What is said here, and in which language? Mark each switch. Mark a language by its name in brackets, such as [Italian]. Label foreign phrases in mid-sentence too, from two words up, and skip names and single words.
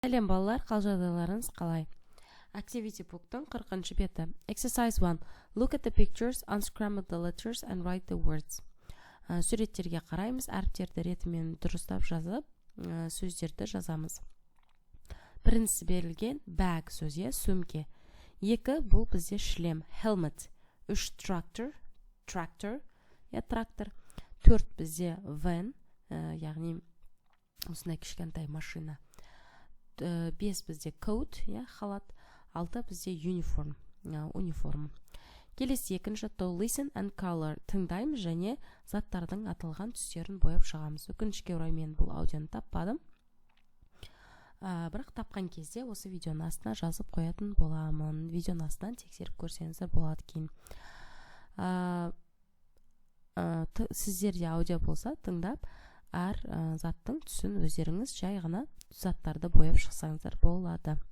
[Kazakh] Сәлем балалар, қал-жағдайларыңыз қалай? [English] Activity book'тың [Kazakh] 40-шы беті. Exercise 1. [English] Look at the pictures, unscramble the letters and write the words. [Kazakh] Суреттерге қараймыз, әріптерді ретімен дұрыстап жазып, сөздерді жазамыз. Біріншісі берілген bag сөзі, сөмке. 2 бұл бізде шлем, helmet. 3 tractor, трактор. 4 бізде van, яғни осындай кішкентай машина. 5 бізде coat, халат. 6 бізде униформ. Келесі екінші [English] to listen and color, [Kazakh] тыңдаймыз және заттардың аталған түстерін бояп шығамыз. Өкінішке орай мен бұл аудионы таппадым. Бірақ тапқан кезде осы видеоның астына жазып қоятын боламын. Видеоның астынан тексеріп көрсеңіздер болады кейін. Сіздерде аудио болса тыңдап, әр заттың түсін өздеріңіз жай ғана заттарды бояп шықсаңыздар болады.